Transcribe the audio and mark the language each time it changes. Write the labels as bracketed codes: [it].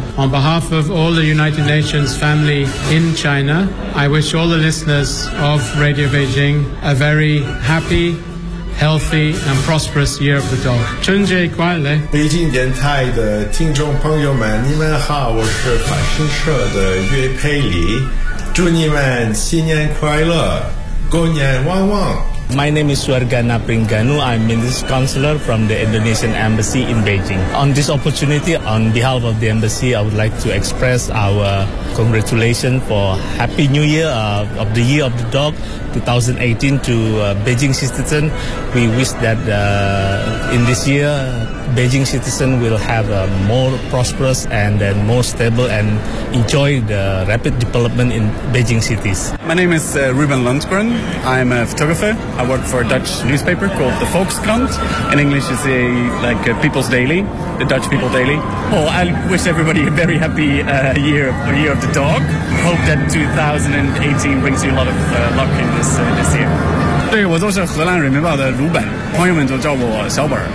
[en] On behalf of all the United Nations family in China, I wish all the listeners of Radio Beijing a very happy, healthy and prosperous year of the dog. [zh] 春节快乐。北京电台的听众朋友们，你们好，我是法新社的岳佩里，祝你们新年快乐，狗年旺旺。 [en] My name is Suargana Pringanu. I'm Minister Counselor from the Indonesian Embassy in Beijing. On this opportunity, on behalf of the Embassy, I would like to express our congratulations for Happy New Year of the Year of the Dog 2018 to Beijing citizens. We wish that in this year, Beijing citizens will have a more prosperous and then more stable and enjoy the rapid development in Beijing cities. My name is Ruben Lundgren. I'm a photographer. I work for a Dutch newspaper called the Volkskrant. In English, it's a, like a People's Daily, the Dutch People Daily. Oh, I wish everybody a very happy year of the dog. Hope that 2018 brings you a lot of luck in this, this year. [zh] 对，我都是荷兰人民报的鲁本，朋友们都叫我小本。